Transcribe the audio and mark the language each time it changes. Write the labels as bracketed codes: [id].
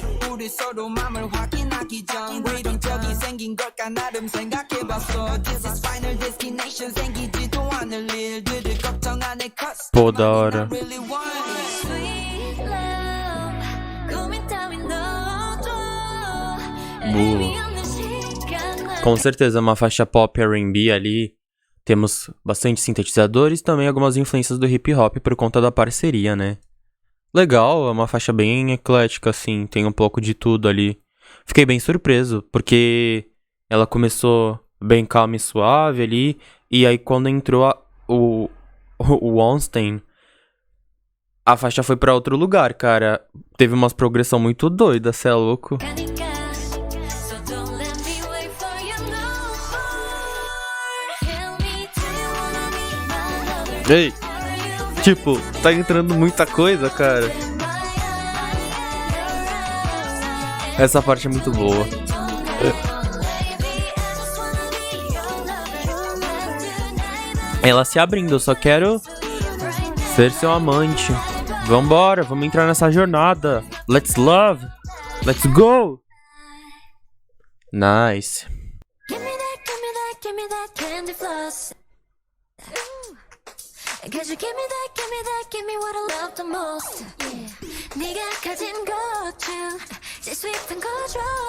[ko] 우리 서로 맘을 확인하기 전 왜 이런 적이 생긴 걸까 나름 생각해봤어 [en] This is final destination [ko] 생기지도 않을 일들을 걱정 안 해 cause [pt] Pô, da hora. [en] really want it. Sweet love [ko] 고민 따윈 넣어줘 [pt] Boa. [ko] 의미 없는 시간을 [pt] Com certeza, uma faixa pop R&B ali. Temos bastante sintetizadores e também algumas influências do hip hop por conta da parceria, né? Legal, é uma faixa bem eclética, assim, tem um pouco de tudo ali. Fiquei bem surpreso, porque ela começou bem calma e suave ali, e aí quando entrou o Onstein, a faixa foi pra outro lugar, cara. Teve umas progressão muito doida, cê é louco. [ko] 가니까 [en] So don't let me wait for you no more Tell me do you wanna be my lover [pt] Ei, [en] Are you [pt] tipo, tá entrando muita coisa, cara. [en] in my eyes? [pt] Essa parte é muito boa. Ela se abrindo, eu só quero ser seu amante. Vambora, vamos entrar nessa jornada. [en] Let's love. Let's go. [pt] Nice. [en] Give me that, give me that, give me that candy floss. Ooh. Cause you give me that, give me what I love the most. Yeah. [ko] 네가 가진 것 중 제일 sweet한 거죠.